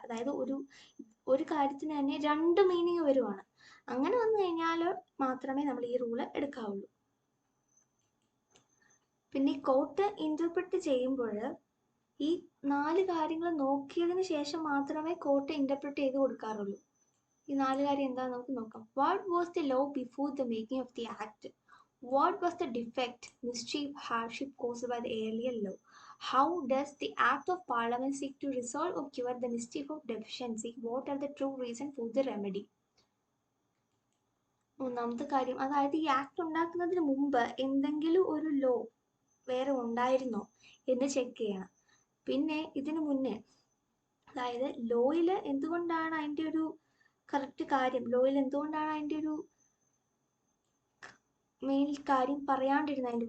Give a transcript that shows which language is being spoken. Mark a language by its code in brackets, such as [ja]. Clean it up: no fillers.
[ml] അതായത് ഒരു കാര്യത്തിന് തന്നെ രണ്ട് മീനിങ് വരുവാണ്, അങ്ങനെ വന്നു കഴിഞ്ഞാൽ മാത്രമേ നമ്മൾ ഈ റൂള് എടുക്കാവുള്ളൂ. പിന്നെ ഈ കോർട്ട് ഇന്റർപ്രിറ്റ് ചെയ്യുമ്പോൾ ഈ 4 കാര്യങ്ങൾ നോക്കിയതിന് ശേഷം മാത്രമേ കോർട്ട് ഇന്റർപ്രിറ്റ് ചെയ്ത് കൊടുക്കാറുള്ളൂ. ഈ 4 കാര്യം എന്താണെന്ന് നമുക്ക് നോക്കാം. [en] What was the law before the making of the act? What was the defect, mischief, hardship caused by the earlier law? How does the Act of Parliament seek to resolve or cure the mischief of deficiency? What are the true reasons for the remedy? [ml] മൂന്നാമത്തെ കാര്യം, അതായത് ഈ act ഉണ്ടാക്കുന്നതിന് മുമ്പ് എന്തെങ്കിലും ഒരു law വേറെ ഉണ്ടായിരുന്നോ എന്ന് ചെക്ക് ചെയ്യണം. പിന്നെ ഇതിനു മുന്നേ, അതായത് ലോയിൽ എന്തുകൊണ്ടാണ് അതിൻ്റെ ഒരു കറക്റ്റ് കാര്യം, ലോയിൽ എന്തുകൊണ്ടാണ് അതിൻ്റെ ഒരു മെയിൻ കാര്യം പറയാണ്ടിരുന്നത്.